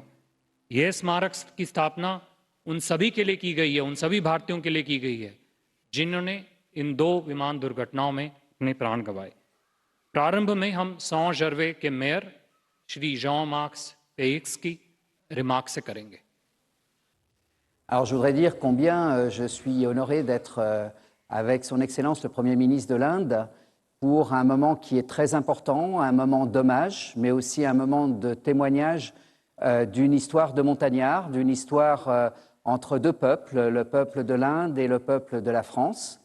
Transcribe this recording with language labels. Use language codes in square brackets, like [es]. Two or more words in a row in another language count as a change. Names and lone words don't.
[hi] यह स्मारक की स्थापना उन सभी के लिए की गई है, उन सभी भारतीयों के लिए की गई है जिन्होंने इन 2 विमान दुर्घटनाओं में अपने प्राण गंवाए। प्रारंभ में हम सॉन जर्वे के मेयर श्री जॉन-मार्क पेक्स की रिमार्क से करेंगे। [fr] Alors je voudrais dire combien je suis honoré d'être avec son Excellence le Premier ministre de l'Inde pour un moment qui est très important, un moment d'hommage, mais aussi un moment de témoignage d'une histoire de montagnard, d'une histoire entre 2 peuples, le peuple de l'Inde et le peuple de la France.